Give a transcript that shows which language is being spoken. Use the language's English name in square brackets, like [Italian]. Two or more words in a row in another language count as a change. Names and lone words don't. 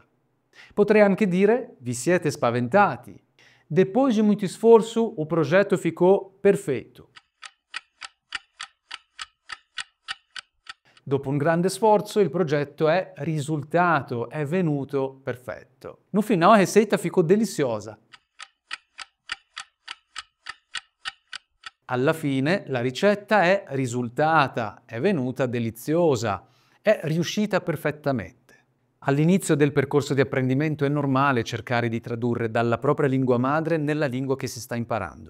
[Italian] Potrei anche dire vi siete spaventati. [Portuguese] Depois de muito esforço, o progetto ficou perfeito. [Italian] Dopo un grande sforzo, il progetto è risultato, è venuto perfetto. [Portuguese] No final, a receita ficou deliciosa. [Italian] Alla fine la ricetta è risultata, è venuta deliziosa, è riuscita perfettamente. All'inizio del percorso di apprendimento è normale cercare di tradurre dalla propria lingua madre nella lingua che si sta imparando.